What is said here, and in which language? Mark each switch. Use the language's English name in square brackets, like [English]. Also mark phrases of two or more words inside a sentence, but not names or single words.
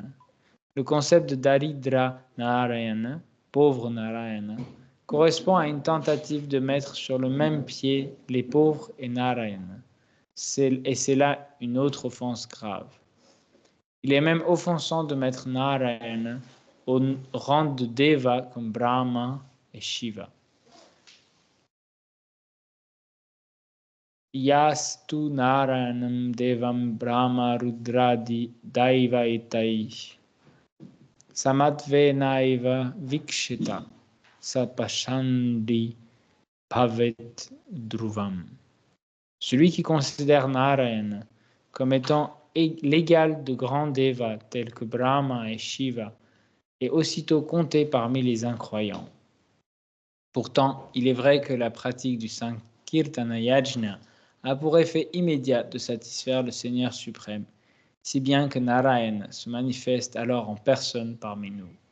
[French] Le concept de Daridra Narayana, pauvre Narayana, correspond à une tentative de mettre sur le même pied les pauvres et Narayana. Et c'est là une autre offense grave. Il est même offensant de mettre Narayana au rang de Deva comme Brahma et Shiva. [Sanskrit] यस्तु नारायणम् देवम् ब्रह्म रुद्रादि दैव एतै समत्वे नैव वीक्षित सपाषण्डी भवेत् ध्रुवम्. [French] Celui qui considère Narayana comme étant l'égal de grands devas tels que Brahma et Shiva est aussitôt compté parmi les incroyants. Pourtant, il est vrai que la pratique du [Sanskrit] संकीर्तन यज्ञ [French] a pour effet immédiat de satisfaire le Seigneur suprême, si bien que Narayana se manifeste alors en personne parmi nous.